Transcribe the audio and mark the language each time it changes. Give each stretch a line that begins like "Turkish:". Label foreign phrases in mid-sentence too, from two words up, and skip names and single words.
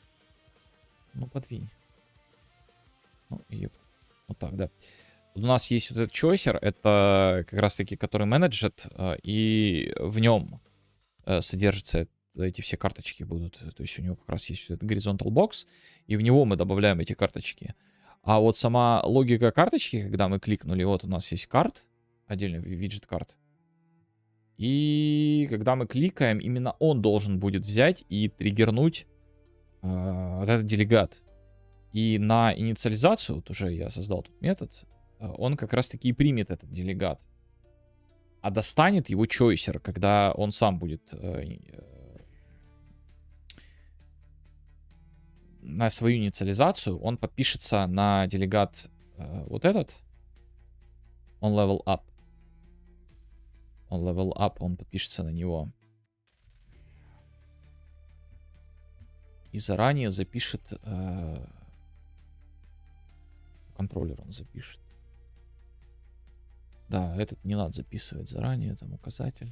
Russian: Ну, подвинь. Ну, ёпт. Вот так, да. Вот у нас есть вот этот чойсер. Это как раз-таки, который менеджет. И в нем содержатся эти все карточки будут. То есть у него как раз есть этот
English: horizontal box.
Russian: И в него мы добавляем эти карточки. А вот сама логика карточки, когда мы кликнули, вот у нас есть карт. Отдельный виджет карт. И когда мы кликаем, именно он должен будет взять и триггернуть вот этот делегат. И на инициализацию, вот уже я создал тут метод, он как раз таки и примет этот делегат. А достанет его чойсер, когда он сам будет на свою инициализацию, он подпишется на делегат вот этот.
English: Он level up. Он level up,
Russian: он подпишется на него. И заранее запишет... контроллер он запишет. Да, этот не надо записывать заранее, там указатель.